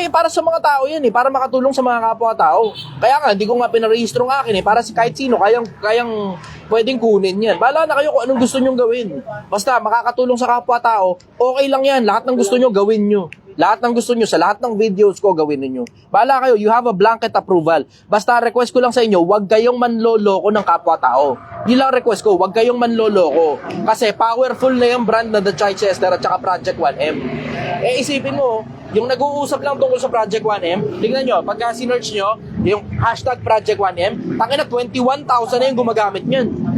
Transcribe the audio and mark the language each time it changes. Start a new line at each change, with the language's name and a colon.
Filipino: Para sa mga tao yan para makatulong sa mga kapwa-tao. Kaya nga, hindi ko nga pinarehistro ng akin para si kahit sino, kayang pwedeng kunin yan. Bahala na kayo kung anong gusto nyong gawin. Basta makakatulong sa kapwa-tao, okay lang yan. Lahat ng gusto nyo, gawin nyo. Lahat ng gusto nyo, sa lahat ng videos ko, gawin ninyo. Bahala kayo,
English: you have a blanket approval.
Filipino: Basta request ko lang sa inyo, huwag kayong manloloko ng kapwa-tao. Yun lang request ko, huwag kayong manloloko. Kasi powerful na yung brand na The Chichester at saka Project 1M. Isipin mo, yung nag-uusap lang tungkol sa Project 1M, tingnan nyo, pagka sinerch nyo, yung hashtag Project 1M, tangina 21,000 na yung gumagamit nyan.